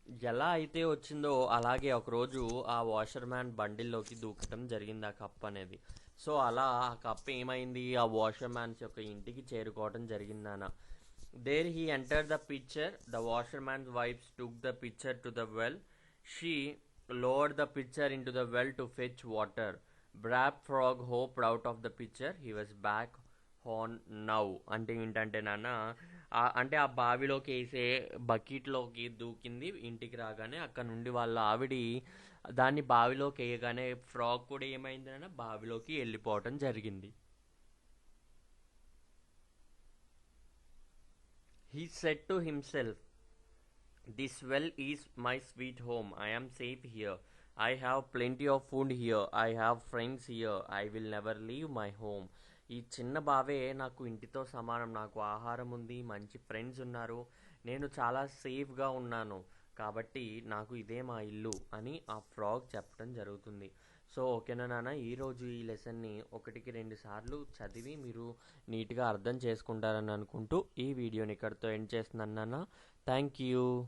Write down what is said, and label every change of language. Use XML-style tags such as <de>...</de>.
<te>ఎలా అయితే వచ్చిందో అలాగే ఒకరోజు ఆ వాషర్మ్యాన్ బండిల్లోకి దూకటం జరిగింది ఆ కప్ అనేది. సో అలా ఆ కప్ ఏమైంది, ఆ వాషర్మ్యాన్స్ యొక్క ఇంటికి చేరుకోవడం జరిగిందన్న.</te> <en>There he enter the pitcher. The washerman's wife took the pitcher to the well. She lowered the pitcher into the well to fetch water. Brave Frog hopped out of the pitcher. He was back on now.</en> <te>అంటే ఏంటంటే నాన్న, అంటే ఆ బావిలోకి వేసే బకెట్లోకి దూకింది ఇంటికి రాగానే. అక్కడ నుండి వాళ్ళ ఆవిడి దాన్ని బావిలోకి వేయగానే ఫ్రాగ్ కూడా ఏమైంది నాన్న, బావిలోకి వెళ్ళిపోవటం జరిగింది.</te> <en>He said to himself, this well is my sweet home. I am safe here. I have plenty of food here. I have friends here. I will never leave my home.</en> <te>ఈ చిన్న బావే నాకు ఇంటితో సమానం. నాకు ఆహారం ఉంది, మంచి ఫ్రెండ్స్ ఉన్నారు, నేను చాలా సేఫ్గా ఉన్నాను, కాబట్టి నాకు ఇదే మా ఇల్లు అని ఆ ఫ్రాగ్ చెప్పడం జరుగుతుంది. సో ఓకేనా నాన్న, ఈరోజు ఈ లెసన్ని 1-2 సార్లు చదివి మీరు నీట్గా అర్థం చేసుకుంటారని అనుకుంటూ ఈ వీడియోని ఇక్కడితో ఎండ్ చేస్తున్నాను నాన్న. Thank you.</te>